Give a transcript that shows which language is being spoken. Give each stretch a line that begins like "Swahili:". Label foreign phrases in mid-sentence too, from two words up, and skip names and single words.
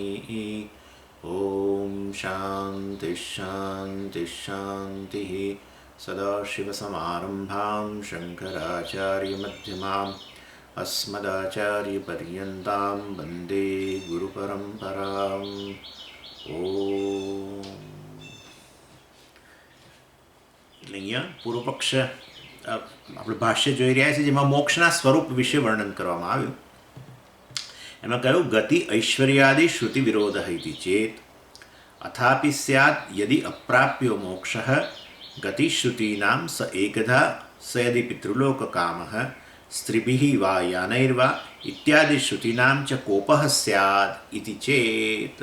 Sanskrit: ॐ शान्तिः शान्तिः शान्तिः। सदाशिवसमारम्भां शङ्कराचार्यमध्यमाम् अस्मदाचार्यपर्यन्तां वन्दे गुरुपरम्पराम्। ઓમ.
Gujarati: એટલે અહીંયા પૂર્વ પક્ષ આપણે ભાષ્ય જોઈ રહ્યા છીએ જેમાં મોક્ષના સ્વરૂપ વિશે વર્ણન કરવામાં આવ્યું. એમાં કહ્યું
Sanskrit: ગતિ ઐશ્વર્યાદિ શ્રુતિ વિરોધ ઇતિ ચેત અથાપિ સ્યાत् યદિ અપ્રાપ્યો મોક્ષઃ ગતિશ્રુતીનાં સ એકધા સ યદિ પિતૃલોકકામઃ સ્ત્રીભિઃ વા યાનૈર્વા ઇત્યાદિ શ્રુતીનાં ચ કોપઃ સ્યાत् ઇતિ ચેત.